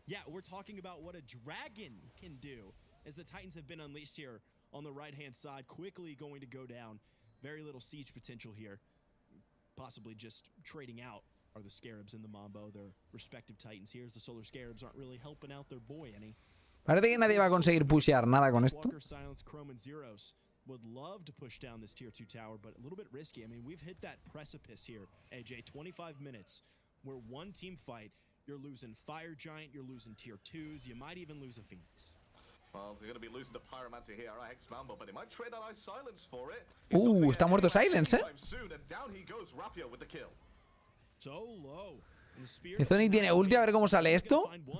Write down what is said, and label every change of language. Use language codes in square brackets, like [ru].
[en] Yeah, we're talking about what a dragon can do. As the Titans have been unleashed here on the right-hand side, quickly going to go down. Very little siege potential here. Possibly just trading out are the Scarabs and the Mambo, their respective Titans here, as the Solar Scarabs aren't really helping out their boy any. [es] Parece que nadie va a conseguir pushear nada con esto. [en] Silence, Chrome and Zeros would love to push down this tier 2 tower, but a little bit risky. I mean, we've hit that precipice here, AJ. 25 minutes where one team fight, you're losing Fire Giant, you're losing tier 2s, you might even lose a Phoenix. Well, they're going to be losing the Pyromancer here, Hex-Mambo, but they might trade that Ice Silence for it. [es] Está muerto Silence, ¿eh? [en] Soon, and down he goes, Rapio with the kill. So low. [es] Zoni tiene ulti, a ver cómo sale esto.